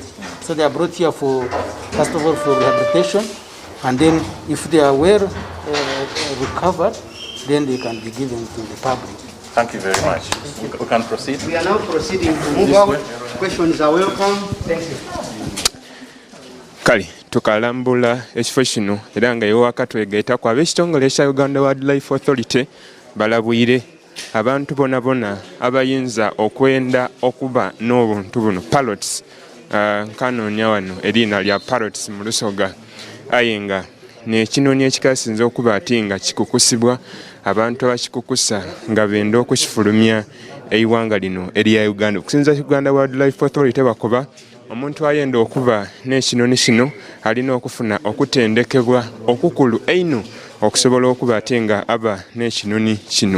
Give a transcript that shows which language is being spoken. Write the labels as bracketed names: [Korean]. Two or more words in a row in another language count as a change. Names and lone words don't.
[English] So they are brought here first of all, for rehabilitation. And then if they are well recovered, then they can be given to the public. Thank you very much. We can proceed. We are now proceeding to move on. Questions are welcome. Thank you. [Soga] Kale tukalambula ekifo kino era nga yewaka twegeetako ab'ekitongole ekya Uganda Wildlife Authority balabwire abantu bonna abayinza okwenda okuba n'obuntu buno parrots. Nkanoonya wano eriina lya parrots mu Lusoga aye nga n'ekinoonya ekikasinze okuba ati nga kikukusibwa abantu abakikukusa nga benda okukifulumya eiwanga lino erya Uganda. Okusinza Uganda Wildlife Authority bakoba omuntu ayenda okuba n'ekinoni kino alina okufuna okutendekebwa okukulu eino okusobola okuba ate nga aba n'ekinoni kino.